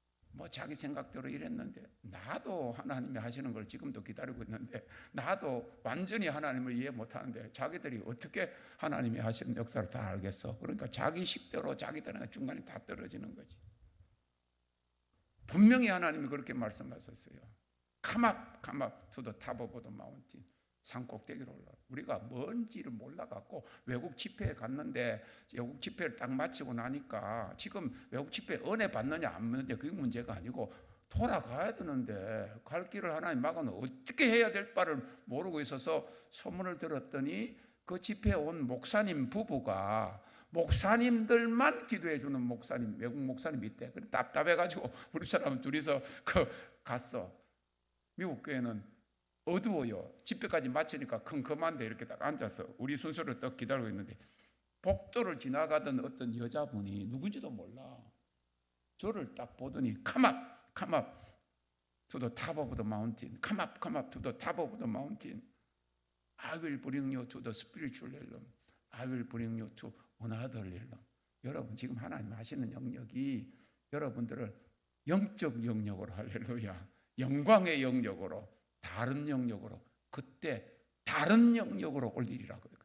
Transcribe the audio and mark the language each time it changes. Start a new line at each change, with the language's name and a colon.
Korean: 뭐 자기 생각대로 이랬는데, 나도 하나님이 하시는 걸 지금도 기다리고 있는데, 나도 완전히 하나님을 이해 못하는데 자기들이 어떻게 하나님이 하시는 역사를 다 알겠어. 그러니까 자기 식대로 자기들은 중간에 다 떨어지는 거지. 분명히 하나님이 그렇게 말씀하셨어요.
English: Come up to the top of the mountain.
Korean: 산 꼭대기로 올라. 우리가 뭔지를 몰라갖고 외국 집회에 갔는데, 외국 집회를 딱 마치고 나니까 지금 외국 집회 은혜 받느냐 안 받느냐 그게 문제가 아니고, 돌아가야 되는데 갈 길을 하나님 막아놓 어떻게 해야 될 바를 모르고 있어서 소문을 들었더니, 그 집회에 온 목사님 부부가 목사님들만 기도해 주는 목사님, 외국 목사님이 있대. 그래 답답해가지고 우리 사람 둘이서 갔어. 미국 교회는 어두워요. 집회까지 마치니까 컴컴한데 이렇게 딱 앉아서 우리 순서를 딱 기다리고 있는데, 복도를 지나가던 어떤 여자분이 누군지도 몰라. 저를 딱 보더니
English: come up to the top of the mountain. come up to the top of the mountain. I will bring you to the spiritual realm. I will bring you to another realm.
Korean: 여러분 지금 하나님 하시는 영역이 여러분들을 영적 영역으로, 할렐루야, 영광의 영역으로, 다른 영역으로, 그때 다른 영역으로 올리리라.